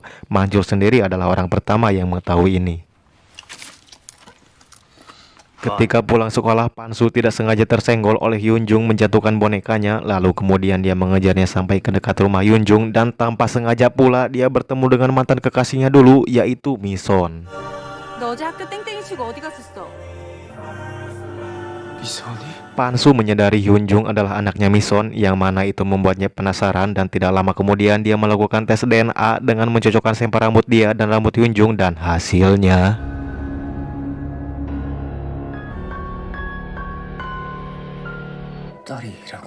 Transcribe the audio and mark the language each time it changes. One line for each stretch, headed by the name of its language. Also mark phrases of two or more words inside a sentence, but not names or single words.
Indonesian: Mancul sendiri adalah orang pertama yang mengetahui ini. Ketika pulang sekolah, Pansu tidak sengaja tersenggol oleh Yunjung menjatuhkan bonekanya. Lalu kemudian dia mengejarnya sampai ke dekat rumah Yunjung dan tanpa sengaja pula dia bertemu dengan mantan kekasihnya dulu, yaitu Mison.
Korean: 너 어제 학교 땡땡이 치고 어디 갔었어? 미선이?
Indonesian: Pansu menyadari Yunjung adalah anaknya Mison, yang mana itu membuatnya penasaran dan tidak lama kemudian dia melakukan tes DNA dengan mencocokkan sampel rambut dia dan rambut Yunjung dan hasilnya
Korean: 딸이라고?